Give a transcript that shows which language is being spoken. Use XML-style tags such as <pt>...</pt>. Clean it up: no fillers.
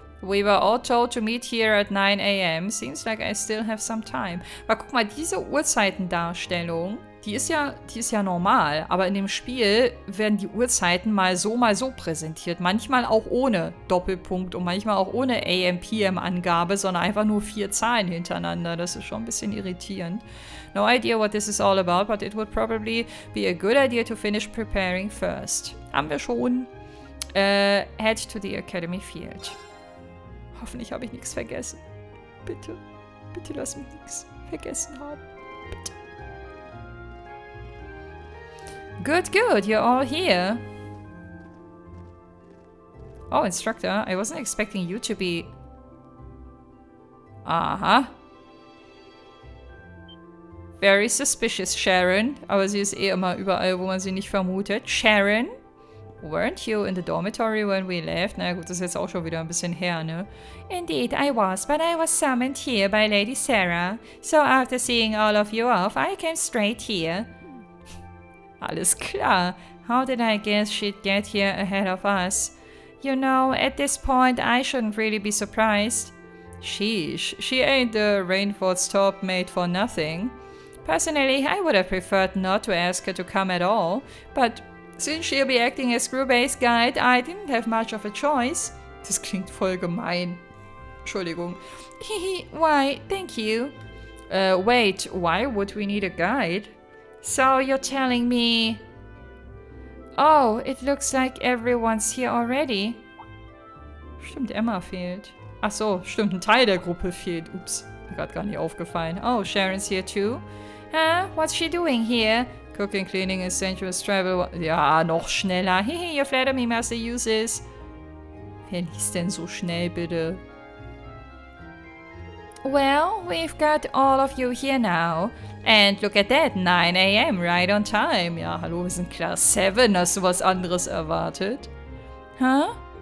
<en>We were all told to meet here at 9 a.m. Seems like I still have some time.</en> <de>Aber guck mal, diese Uhrzeitendarstellung, die ist ja normal. Aber in dem Spiel werden die Uhrzeiten mal so präsentiert. Manchmal auch ohne Doppelpunkt und manchmal auch ohne AM-PM-Angabe, sondern einfach nur 4 Zahlen hintereinander. Das ist schon ein bisschen irritierend.</de> <en>No idea what this is all about, but it would probably be a good idea to finish preparing first.</en> <de>Haben wir schon.</de> <en>Head to the Academy Field.</en> <de>Hoffentlich habe ich nichts vergessen. Bitte. Bitte lass mich nichts vergessen haben. Bitte.</de> <en>Good. You're all here. Oh, Instructor. I wasn't expecting you to be... Aha. Very suspicious, Sharon.</en> <de>Aber sie ist eh immer überall, wo man sie nicht vermutet.</de> <en>Sharon? Weren't you in the dormitory when we left?</en> <de>Na gut, das ist jetzt auch schon wieder ein bisschen her, ne?</de> <en>Indeed, I was, but I was summoned here by Lady Sarah. So after seeing all of you off, I came straight here.</en> <de>Alles klar.</de> <en>How did I guess she'd get here ahead of us? You know, at this point, I shouldn't really be surprised. Sheesh, she ain't the Rainford's top mate for nothing. Personally, I would have preferred not to ask her to come at all, but since she'll be acting as crew-base guide, I didn't have much of a choice.</en> <de>Das klingt voll gemein. Entschuldigung.</de> <en>Hihi, why, thank you. Wait, why would we need a guide? So you're telling me... Oh, it looks like everyone's here already.</en> <de>Stimmt, Emma fehlt. Ach so, stimmt, ein Teil der Gruppe fehlt. Ups, mir gerade gar nicht aufgefallen.</de> <en>Oh, Sharon's here too. Huh? What's she doing here? Cooking, cleaning, essentials, travel...</en> <de>Ja, noch schneller.</de> <en>Hehe, you flatter me, Master Uses.</en> <de>Wer liest denn so schnell, bitte?</de> <en>Well, we've got all of you here now. And look at that, 9 a.m., right on time.</en> <de>Ja, hallo, wir sind Class 7. Hast du was anderes erwartet? Huh?</de>